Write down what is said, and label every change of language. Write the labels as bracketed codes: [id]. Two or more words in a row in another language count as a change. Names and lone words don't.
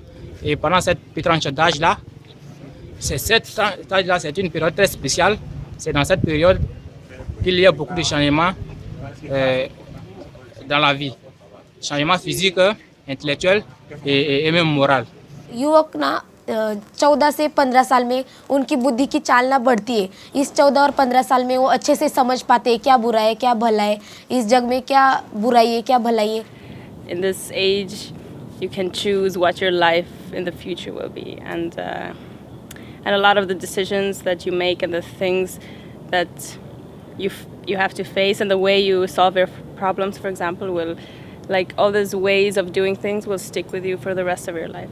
[fr] Et pendant cette tranche d'âge-là, c'est une période très spéciale. C'est dans cette période qu'il y a beaucoup de changements dans la vie. Changements physiques, intellectuels et même moraux. [hi] युवक ना 14 से 15 साल में उनकी बुद्धि की चालना बढ़ती है. इस 14 और 15 साल में वो अच्छे से समझ पाते हैं क्या बुरा है क्या भला है, इस जग में क्या बुराई है क्या भलाई है. [en] In this age you can choose what your life in the future will be, and a lot of the decisions that you make and the things that you have to face and the way you solve your problems, for example, will, like, all those ways of doing things will stick with you for the rest of your life.